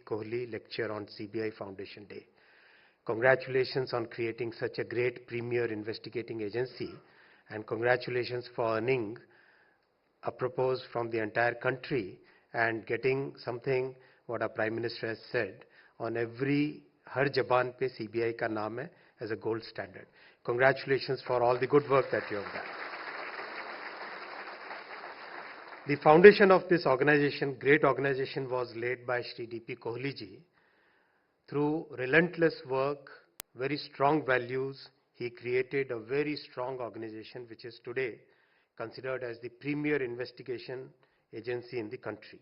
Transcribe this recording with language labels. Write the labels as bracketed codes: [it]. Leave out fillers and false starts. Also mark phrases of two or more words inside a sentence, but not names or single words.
[en] Kohli Lecture on CBI Foundation Day. Congratulations on creating such a great premier investigating agency, and congratulations for earning apropos from the entire country and getting something what our Prime Minister has said on every [hi] हर ज़बान पे CBI का नाम है [en] as a gold standard. Congratulations for all the good work that you have done. The foundation of this organization, great organization, was laid by Shri D.P. Kohli ji. Through relentless work, very strong values, he created a very strong organization which is today considered as the premier investigation agency in the country.